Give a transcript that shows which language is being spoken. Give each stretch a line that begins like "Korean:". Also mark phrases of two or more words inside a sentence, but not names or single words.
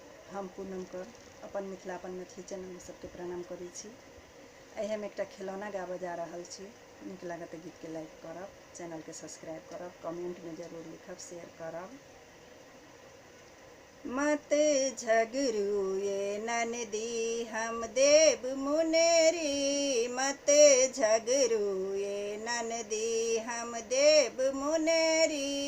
Maithili: हम पूनम कर अपन मिथिला अपन मैथिली चैनल में सबके प्रणाम करै छी। आइ हम एकटा खिलौना गाबऽ जा रहल छी। नीक लागत गीत के लाइक करब, चैनल के सब्सक्राइब करब, कमेंट में जरूर लिखब, शेयर करब। मत झगड़ू ये ननदी हम देव मुनेरी, मत झगड़ू ये ननदी हम देव मुनेरी।